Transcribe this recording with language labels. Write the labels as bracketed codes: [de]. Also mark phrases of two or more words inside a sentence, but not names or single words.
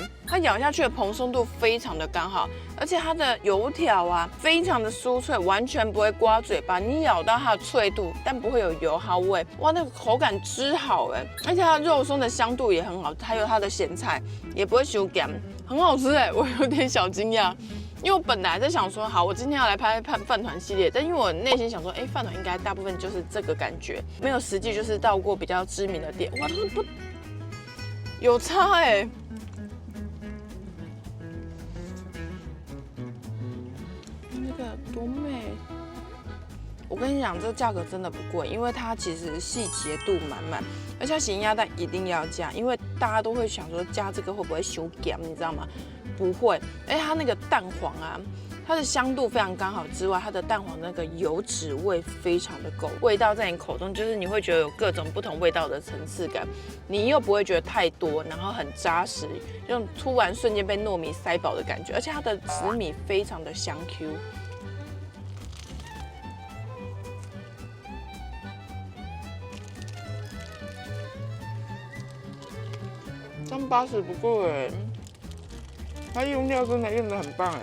[zh] 它咬下去的蓬鬆度非常的剛好，而且它的油條啊非常的酥脆，完全不會刮嘴巴。你咬到它的脆度，但不會有油耗味。哇，那個口感之好哎！而且它肉鬆的香度也很好，還有它的鹹菜也不會傷鹹，很好吃哎！我有點小驚訝，因為我本來在想說，好，我今天要來拍飯糰系列，但因為我內心想說，飯糰應該大部分就是這個感覺，沒有實際就是到過比較知名的店。哇，不。有差哎，那個多美！我跟你講，這個價格真的不貴，因為它其實細節度滿滿，而且鹹鴨蛋一定要加，因為大家都會想說加這個會不會傷鹹，你知道嗎？不會，而且它那個蛋黃啊。它的香度非常剛好之外，它的蛋黄那個油脂味非常的夠，味道在你口中就是你會覺得有各種不同味道的層次感，你又不會覺得太多，然後很扎實，就突然瞬間被糯米塞飽的感覺，而且它的紫米非常的香 Q。380不貴哎，它用料真的用得很棒哎。